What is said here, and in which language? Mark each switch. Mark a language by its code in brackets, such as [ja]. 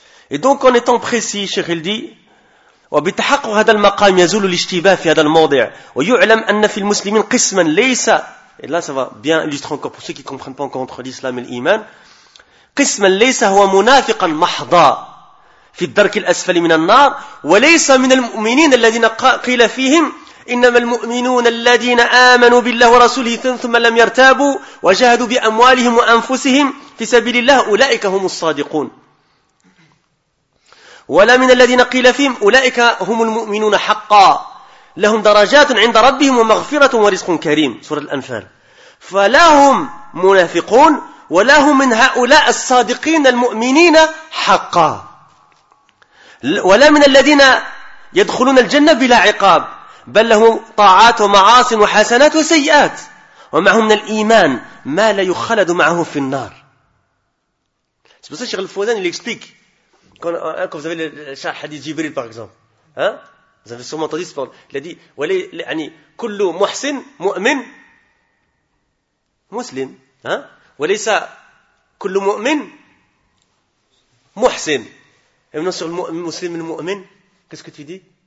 [fr] Et donc, en étant précis, Cheikh il dit, [ar] وَبِتَحَقُّ هَذَا الْمَقَامِ يَزُولُ الْإِشْتِبَاهِ فِي هَذَا الْمَوْضِعِ وَيُعْلَمْ أَنَّ فِي الْمُسْلِمِينَ قِسْمًا لَيْسَ. [fr] Et là, ça va bien illustrer encore pour ceux qui ne comprennent pas encore entre l'islam et l'iman. [ar] قِسْمًا لَيْسَ هُوَ مُنَافِقًا مَحْضًا فِي الدَّرْكِ الْأَسْفَلِ مِنَ النَّارِ وَلَيْسَ مِنَ الْمُؤْمِنِينَ الَّذِينَ قِيلَ فِيهِمْ إنما المؤمنون الذين آمنوا بالله ورسوله ثم لم يرتابوا وجاهدوا بأموالهم وأنفسهم في سبيل الله أولئك هم الصادقون. ولا من الذين قيل فيهم أولئك هم المؤمنون حقا لهم درجات عند ربهم ومغفرة ورزق كريم. سورة الأنفال. فلا هم منافقون ولا هم من هؤلاء الصادقين المؤمنين حقا. ولا من الذين يدخلون الجنة بلا عقاب بل لهم طاعات ومعاص وحسنات وسيئات ومعهم من الإيمان ما لا يخلد معه في النار. [fr] C'est pour ça que Cheikh Al-Fawzan il explique. Quand vous avez le hadith Jibril par exemple, vous avez sûrement entendu ce parole. Il a dit, [ar] كل محسن مؤمن مسلم. وليس كل مؤمن محسن. [fr] Et maintenant sur le muslim et le mu'min, qu'est-ce que tu dis?